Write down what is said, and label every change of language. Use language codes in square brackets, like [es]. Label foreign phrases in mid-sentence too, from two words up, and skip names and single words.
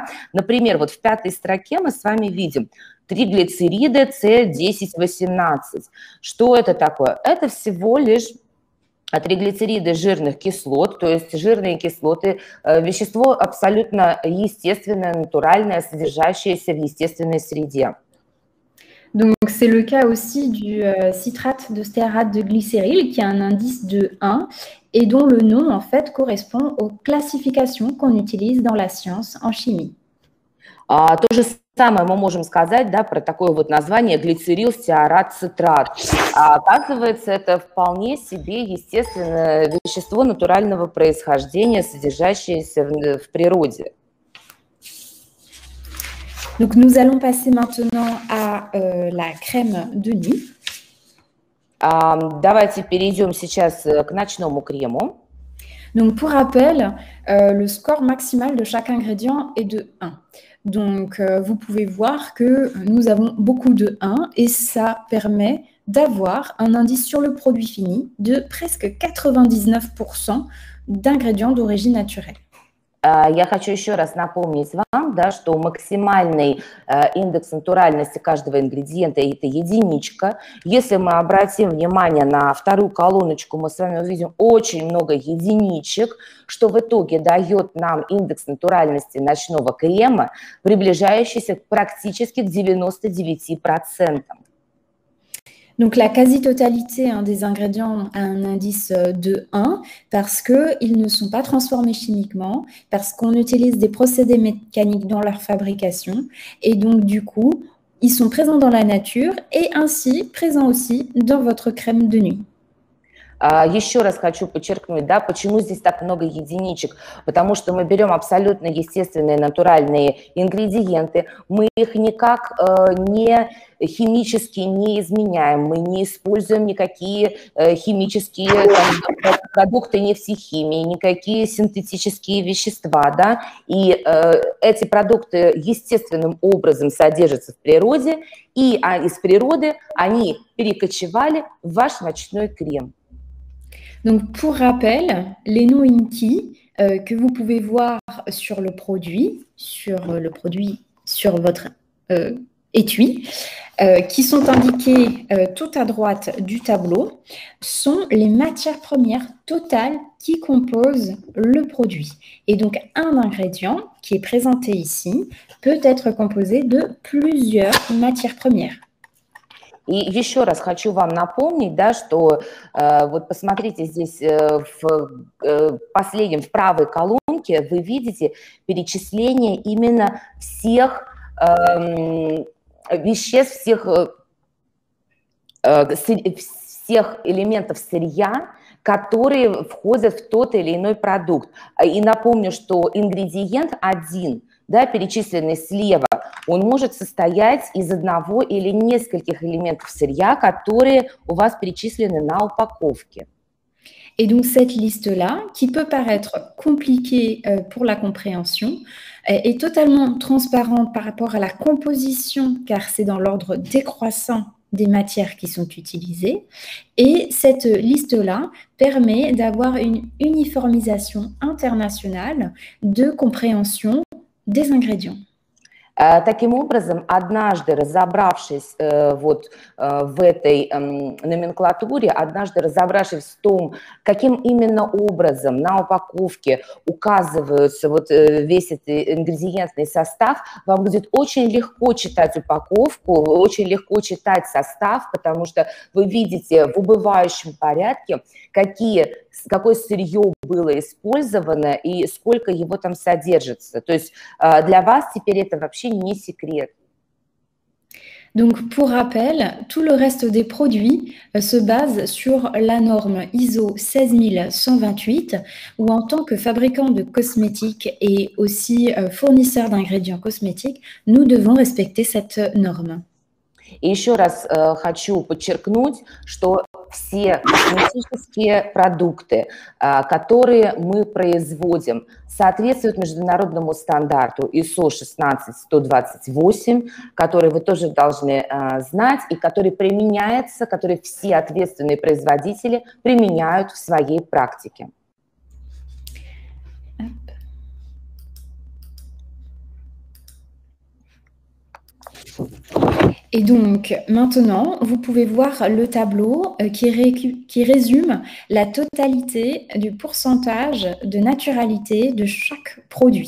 [ru] Например, вот в 5-й строке мы с вами видим триглицериды С10-18. Что это такое? Это всего лишь триглицериды жирных кислот, то есть жирные кислоты, вещество абсолютно естественное, натуральное, содержащееся в естественной среде. [fr] Donc, c'est le cas aussi du citrate de stéarate de glycéryl qui a un indice de 1 et dont le nom, en fait, correspond aux classifications qu'on utilise dans la science en chimie. [ru] То же самое мы можем сказать, да, про такое вот название глицерил стеарат цитрат. Оказывается, это вполне себе естественное вещество натурального происхождения, содержащееся в природе. [fr] Donc, nous allons passer maintenant à la crème de nuit. [ru] Давайте перейдем сейчас к ночному крему. [fr] Donc, pour rappel, le score maximal de chaque ingrédient est de 1. Donc, vous pouvez voir que nous avons beaucoup de 1 et ça permet d'avoir un indice sur le produit fini de presque 99% d'ingrédients d'origine naturelle. [ru] Я хочу еще раз напомнить вам, да, что максимальный индекс натуральности каждого ингредиента – это единичка. Если мы обратим внимание на вторую колоночку, мы с вами увидим очень много единичек, что в итоге дает нам индекс натуральности ночного крема, приближающийся практически к 99%. [fr] Donc, la quasi-totalité des ingrédients a un indice de 1 parce qu'ils ne sont pas transformés chimiquement, parce qu'on utilise des procédés mécaniques dans leur fabrication et donc, du coup, ils sont présents dans la nature et ainsi présents aussi dans votre crème de nuit. [ru] Еще раз хочу подчеркнуть, да, почему здесь так много единичек. Потому что мы берем абсолютно естественные, натуральные ингредиенты, мы их никак не химически не изменяем, мы не используем никакие химические продукты нефтехимии, никакие синтетические вещества, да, и эти продукты естественным образом содержатся в природе, и из природы они перекочевали в ваш ночной крем. [fr] Donc, pour rappel, les no-inky que vous pouvez voir sur le produit, sur votre étui, qui sont indiqués tout à droite du tableau, sont les matières premières totales qui composent le produit. Et donc, un ingrédient qui est présenté ici peut être composé de plusieurs matières premières. [ru] И еще раз хочу вам напомнить, да, что вот посмотрите здесь в правой колонке вы видите перечисление именно всех веществ, всех элементов сырья, которые входят в тот или иной продукт. И напомню, что ингредиент один, да, перечисленный слева, он может состоять из одного или нескольких элементов сырья, которые у вас перечислены на упаковке. [fr] Et donc cette liste-là, qui peut paraître compliquée pour la compréhension, est totalement transparente par rapport à la composition, car c'est dans l'ordre décroissant des matières qui sont utilisées. Et cette liste-là permet d'avoir une uniformisation internationale de compréhension des ingrédients. [ru] Таким образом, однажды разобравшись вот в этой номенклатуре, однажды разобравшись в том, каким именно образом на упаковке указывается вот весь этот ингредиентный состав, вам будет очень легко читать упаковку, очень легко читать состав, потому что вы видите в убывающем порядке, какое сырье было использовано и сколько его там содержится. То есть для вас теперь это вообще не секрет. [fr] Donc, pour rappel, tout le reste des produits se base sur la norme ISO 16128, où en tant que fabricant de cosmétiques et aussi fournisseur d'ingrédients cosmétiques, nous devons respecter cette norme. [ru] И еще раз хочу подчеркнуть, что все косметические продукты, которые мы производим, соответствуют международному стандарту ISO 16128, который вы тоже должны знать и который применяется, который все ответственные производители применяют в своей практике. [fr] Et donc, maintenant, vous pouvez voir le tableau qui résume la totalité du pourcentage de naturalité de chaque produit.